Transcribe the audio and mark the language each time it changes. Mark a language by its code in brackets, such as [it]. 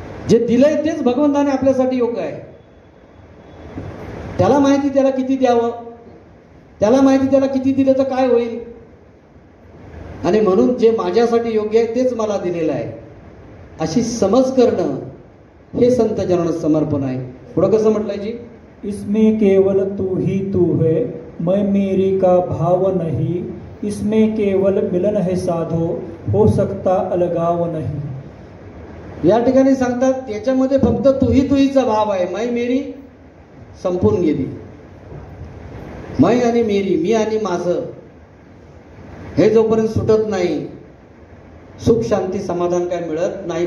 [mr] जे दिलंय तेच भगवंताने आपल्यासाठी योग्य आहे. त्याला माहिती त्याला किती द्यावं, त्याला माहिती त्याला किती दिलं तर काय होईल. आणि म्हणून जे माझ्यासाठी योग्य आहे तेच मला दिलेलं आहे अशी समज करणं हे संत जनांना समर्पण आहे. पुढं कसं म्हटलंय जी, [hi] इसमें केवल तू ही तू है, मैं मेरी का भाव नहीं. इसमें केवल मिलन है साधो, हो सकता अलगाव नहीं. [mr] या ठिकाणी सांगतात याच्यामध्ये फक्त तुही तुहीचा भाव आहे. मै मेरी संपून गेली. मै आणि मेरी, मी आणि माझं, हे जोपर्यंत सुटत नाही सुख शांती समाधान काय मिळत नाही.